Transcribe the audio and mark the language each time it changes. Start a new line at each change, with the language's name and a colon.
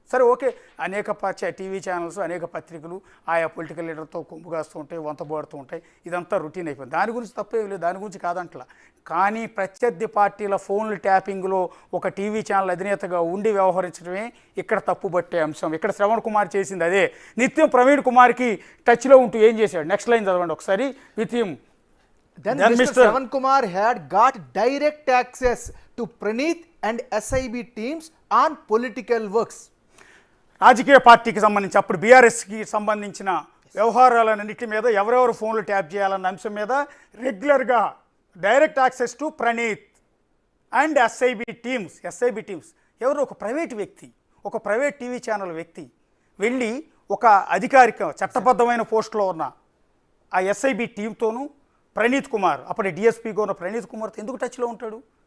Telugu: సరే, ఓకే, అనేక TV channels, అనేక పత్రికలు ఆయా పొలిటికల్ లీడర్తో కొమ్ము కాస్తూ ఉంటాయి, వంతబడుతూ ఉంటాయి. ఇదంతా రొటీన్ అయిపోయింది. దాని గురించి తప్పేం లేదు, దాని గురించి కాదంటలా. కానీ ప్రత్యర్థి పార్టీల ఫోన్ల ట్యాపింగ్లో ఒక టీవీ ఛానల్ అధినేతగా ఉండి వ్యవహరించడమే ఇక్కడ తప్పుబట్టే అంశం. ఇక్కడ శ్రవణ్ కుమార్ చేసింది అదే. నిత్యం ప్రవీణ్ కుమార్కి టచ్లో ఉంటూ ఏం చేశాడు? నెక్స్ట్ లైన్ చదవండి ఒకసారి. నిత్యం
English: Then Mr. Shravan Kumar had got direct access to Praneeth and SIB teams on political works.
Telugu: రాజకీయ పార్టీకి సంబంధించి అప్పుడు బీఆర్ఎస్కి సంబంధించిన వ్యవహారాలన్నింటి మీద ఎవరెవరు ఫోన్లు ట్యాప్ చేయాలన్న అంశం మీద రెగ్యులర్గా
English: Direct access to Praneeth and SIB teams.
Telugu: ఎవరు? ఒక ప్రైవేట్ వ్యక్తి, ఒక ప్రైవేట్ టీవీ ఛానల్ వ్యక్తి వెళ్ళి ఒక అధికారిక చట్టబద్ధమైన పోస్టులో ఉన్న ఆ ఎస్ఐబి టీంతోనూ ప్రణీత్ కుమార్, అప్పటి డిఎస్పీగా ఉన్న ప్రణీత్ కుమార్తో ఎందుకు టచ్లో ఉంటాడు?